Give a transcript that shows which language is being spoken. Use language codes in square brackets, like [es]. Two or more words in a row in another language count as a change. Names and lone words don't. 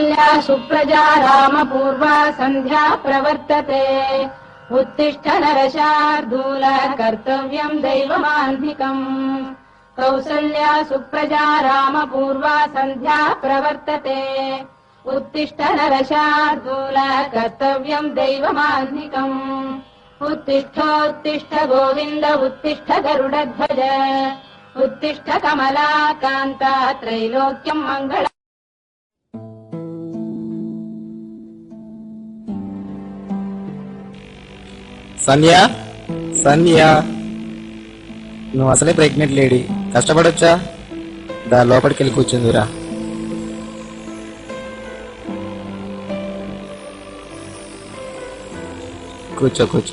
[sa] सुप्रजा रामपूर्वा सन्ध्या प्रवर्तते उत्तिष्ठ नरशार्दूल कर्तव्यम् दैवमाह्निकम् कौसल्या सुप्रजा रामपूर्वा सन्ध्या प्रवर्तते उत्तिष्ठ नरशार्दूल कर्तव्यम् दैवमाह्निकम् उत्तिष्ठोत्तिष्ठ गोविन्द उत्तिष्ठ गरुडध्वज उत्तिष्ठ कमलाकान्ता त्रैलोक्यम् मङ्गल [te] సంధ్య సంధ్య నువ్వు అసలే ప్రెగ్నెంట్ లేడీ, కష్టపడొచ్చా? దా లోపలికి వెళ్ళి కూర్చుందిరా. కూర్చో కూర్చో.